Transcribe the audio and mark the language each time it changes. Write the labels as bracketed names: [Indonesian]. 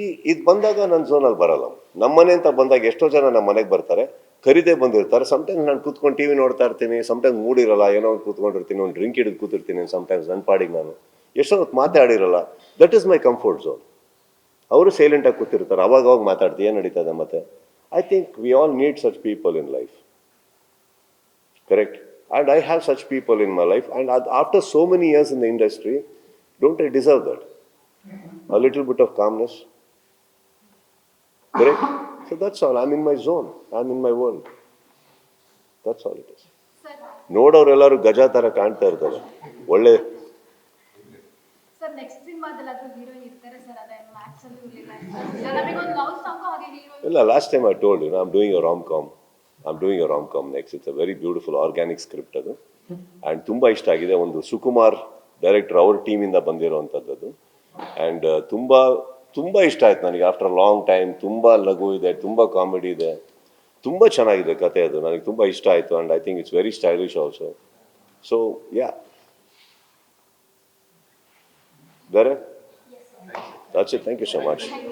[Kannada] ಇದು ಬಂದಾಗ ನನ್ನ ಝೋನಲ್ಲಿ ಬರಲ್ಲ. ನಮ್ಮನೆ ಅಂತ ಬಂದಾಗ ಎಷ್ಟೋ ಜನ ನಮ್ಮ ಮನೆಗೆ ಬರ್ತಾರೆ, ಕರಿದೇ ಬಂದಿರ್ತಾರೆ. ಸಮಟೈಮ್ಸ್ ನಾನು ಕೂತ್ಕೊಂಡು TV ನೋಡ್ತಾ ಇರ್ತೀನಿ, ಸಮಟೈಮ್ಸ್ ಮೂಡಿರಲ್ಲ, ಏನೋ ಒಂದು ಕೂತ್ಕೊಂಡಿರ್ತೀನಿ, ಒಂದು ಡ್ರಿಂಕ್ ಹಿಡಿದು ಕೂತಿರ್ತೀನಿ. ಸಮಟೈಮ್ಸ್ ನನ್ನ ಪಾಡಿಗೆ ನಾನು ಎಷ್ಟೋ ಹೊತ್ತು ಮಾತಾಡಿರಲ್ಲ. [English] That is my comfort zone. [Kannada] ಅವರು ಸೈಲೆಂಟಾಗಿ ಕೂತಿರ್ತಾರೆ, ಅವಾಗ ಮಾತಾಡ್ತೀವಿ, ಏನು ನಡೀತದೆ ಮತ್ತೆ. [English] I think we all need such people in life. Correct? And I have such people in my life, and after so many years in the industry, don't I deserve that? A little bit of calmness. Correct? So that's all. I'm in my zone. I'm in my world. That's all it is. [Kannada] ನೋಡೋರೆಲ್ಲರೂ ಗಜ ಥರ ಕಾಣ್ತಾ ಇರ್ತಾರೆ. ಒಳ್ಳೆ sir, next ಸಿನಿಮಾದಲ್ಲಾದ್ರೂ heroine ಇರ್ತಾರೆ sir? ಅದೇನು Max ಅಲ್ಲಿ ಇರಲಿಲ್ಲ, ನಮಗೊಂದು ಲವ್ ಸಾಂಗ್ ಹಾಗೆ ಹೀರೋಯಿನ್ ಇಲ್ಲ. [English] Last time I told you, I'm doing a rom-com next. It's a very beautiful organic script [Kannada] ಅದು. ಆ್ಯಂಡ್ ತುಂಬ ಇಷ್ಟ ಆಗಿದೆ. ಒಂದು ಸುಕುಮಾರ್ ಡೈರೆಕ್ಟರ್, ಅವ್ರ ಟೀಮಿಂದ ಬಂದಿರೋವಂಥದ್ದು. ಆ್ಯಂಡ್ ತುಂಬ ಇಷ್ಟ ಆಯ್ತು ನನಗೆ. [English] after long time [Kannada] ತುಂಬ ಲಘು ಇದೆ, ತುಂಬ ಕಾಮಿಡಿ ಇದೆ, ತುಂಬ ಚೆನ್ನಾಗಿದೆ ಕತೆ. ಅದು ನನಗೆ ತುಂಬ ಇಷ್ಟ ಆಯಿತು. [English] And I think it's very stylish also. So yeah, ಬೇರೆ that's it. Thank you so much.